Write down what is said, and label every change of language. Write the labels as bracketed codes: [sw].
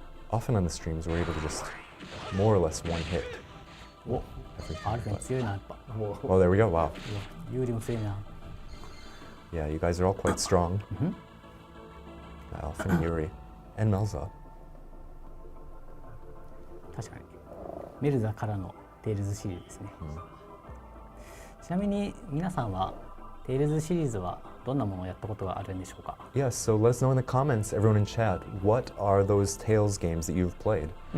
[en] Often on the streams, we're able to just more or less one hit. [ja] お、アルフェン強いなやっぱ。 [en] Oh, there we go. Wow. [ja] ユーリも強いな。 [en] Yeah, you guys are all quite strong. Alpha and Yuri and Melza. [ja] 確かに。メルザからのテイルズシリーズですね。ちなみに皆さんはテイルズシリーズはどんなものをやったことがあるんでしょうか？ [en] Yeah, so let us know in the comments, everyone in chat, what are those Tales games that you've played?